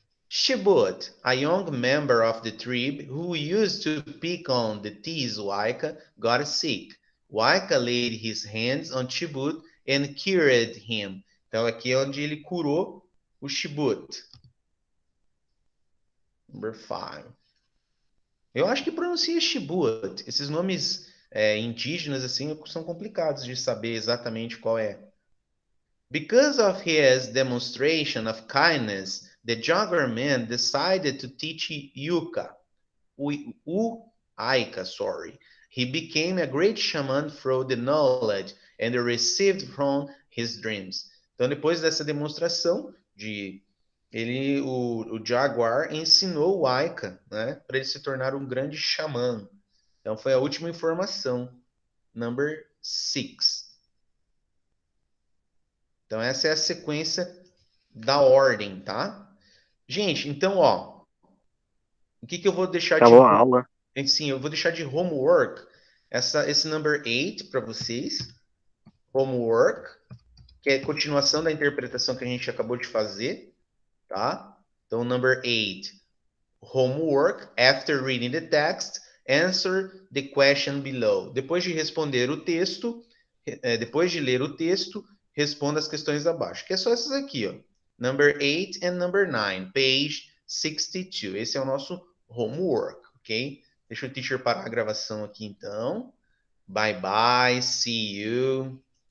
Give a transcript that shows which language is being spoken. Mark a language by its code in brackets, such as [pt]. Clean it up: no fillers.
[en] Shibut, a young member of the tribe who used to pick on the tease Waika, got sick. Waika laid his hands on Chibut and cured him. [pt] Então aqui é onde ele curou o Chibut. [en] Number 5. [pt] Eu acho que pronuncia Chibut. Esses nomes indígenas assim são complicados de saber exatamente qual é. [en] Because of his demonstration of kindness, the Jaguar man decided to teach Yuka, Aika, sorry. He became a great shaman through the knowledge and received from his dreams. [pt] Então, depois dessa demonstração de o Jaguar ensinou o Aika, né, para ele se tornar um grande xamã. Então, foi a última informação. [en] Number 6. [pt] Então, essa é a sequência da ordem, tá? Gente, então, ó, o que eu vou deixar Acabou a aula. Sim, eu vou deixar de homework esse number 8 para vocês. Homework, que é a continuação da interpretação que a gente acabou de fazer, tá? Então, number 8. [en] Homework, after reading the text, answer the question below. [pt] Depois de responder o texto, depois de ler o texto, responda as questões abaixo. Que é só essas aqui, ó. [en] Number 8 and number 9, page 62. [pt] Esse é o nosso homework, ok? Deixa o teacher parar a gravação aqui, então. [en] Bye, bye. See you.